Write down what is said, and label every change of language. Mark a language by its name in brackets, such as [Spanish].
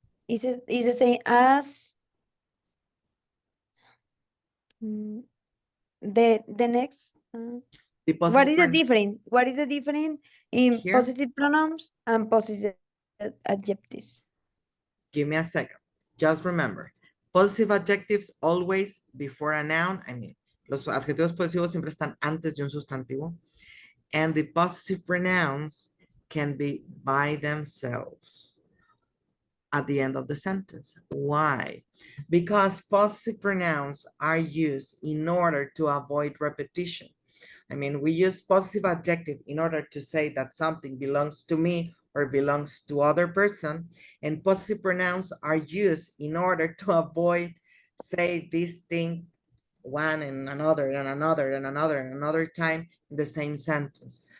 [English] is the same as the next. The What possessive is the difference? What is the difference in here? possessive pronouns and possessive adjectives? Give me a second. Just remember, possessive adjectives always before a noun. I mean, [Spanish] los adjetivos posesivos siempre están antes de un sustantivo. [English] And the possessive pronouns can be by themselves at the end of the sentence. Why? Because possessive pronouns are used in order to avoid repetition. I mean, we use possessive adjective in order to say that something belongs to me or belongs to other person, and possessive pronouns are used in order to avoid say this thing one and another and another and another and another time in the same sentence.